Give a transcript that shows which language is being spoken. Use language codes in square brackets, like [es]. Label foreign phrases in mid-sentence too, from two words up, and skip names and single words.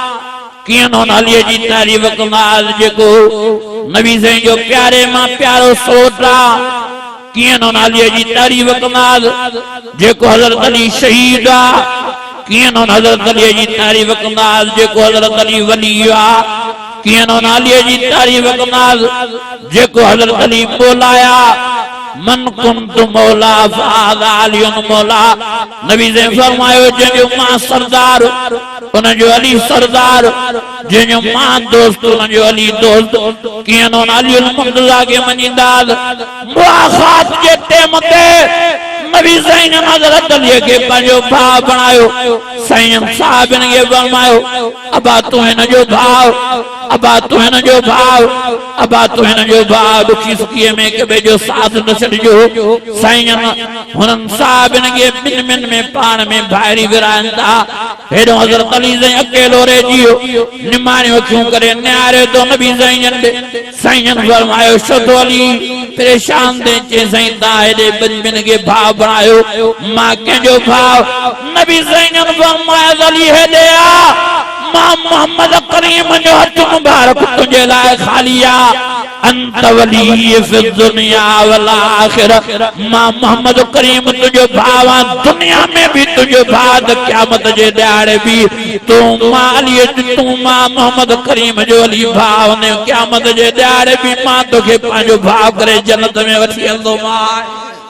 [sd] कीअं न अली जी तारीफ़ कंदासीं जेको नबी साईं जो प्यारे मां प्यारो सोट आहे। कीअं न अली जी तारीफ़ कंदासीं जेको हजरत अली शहीद आहे। कीअं न हजरत अली जी तारीफ़ कंदासीं जेको हजरत अली वली आहे। कीअं न अली जी तारीफ़ कंदासीं जेको हजरत अली मौलाया [ar] من كنت مولاه فهذا علي مولاه. [sd] नबी से फरमायो जंहिंजो मां सरदार उनजो अली सरदार, जंहिंजो मां दोस्त उनजो अली दोस्त। कीअं न अलीउल मुर्तज़ा खे मञींदासीं। मुआख़ात जे टाइम ते नबी साईं ने हजरत अली के पंहिंजो भाउ बणायो। साईं साहिबनि खे फरमायो अबा तूं हिन जो भाउ अबा तू हिन जो भाव, अबा तू हिन जो भाव, दुखी सुखी में कबे जो साथ न छड़ियो। साईं हुननि साहिबनि खे ॿिनि ॿिनि में पाण में भाइरी विराइनि था। हेॾो हज़रत अली साईं अकेलो रहिजियो, निमाणी अखियूं करे निहारे तो नबी साईं ॾे। साईं फरमायो शतो अली परेशान थे चे साईं तव्हां हेॾे ॿिनि ॿिनि खे भाव बणायो, मां कंहिंजो भाव? नबी साईं फरमायो अली हेॾे आ, मां मोहम्मद करीम जो हथ मुबारक तुझे लाइ खाली आ। [ar] أنت ولي في الدنيا والآخرة, [sd] मां मोहम्मद करीम तुझो भाव आ, दुनिया में भी तुझो भाव, क़यामत जे ॾियारे भी तू मां अली, तू मां मोहम्मद करीम जो अली भाव ने क़यामत जे ॾियारे भी मां तोखे पंहिंजो भाव करे जन्नत में वठी हलंदो। मां